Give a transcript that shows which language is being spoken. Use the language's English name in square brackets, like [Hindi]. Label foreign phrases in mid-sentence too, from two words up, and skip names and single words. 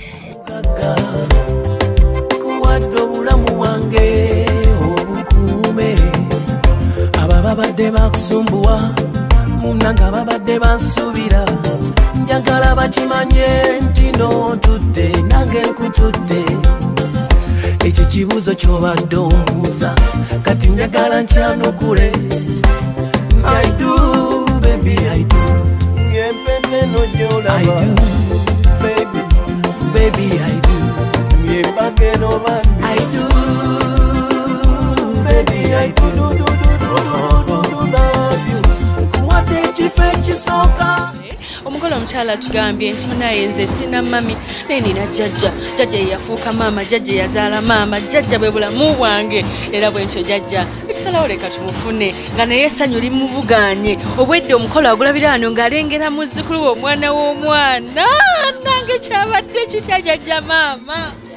[Ganda] kuwadde obulamu bwange obukuume ababadde bakusumbuwa munanga babadde bansuubira njagala bakimanye nti n'ontudde nange nkutudde ekyo kibuuzo ky'obadde ombuuza kati njagala nkyanukule [English] I do, baby, I do. I do, baby, I do. I do, baby, I do. [Ganda] omugole omukyala tugambye nti munaye nze sina mami naye nina jjajja yeyafuuka maama jjajja yazaala maama jjajja bwe bulamu bwange era bwe ntyo jjajja etusalawo leka tumufune nga naye essanyu limubuganye obwedde omukolo agulabira wano ng'alengera muzzukulu we omwana w'omwana nange kyabadde kitya jjajja maama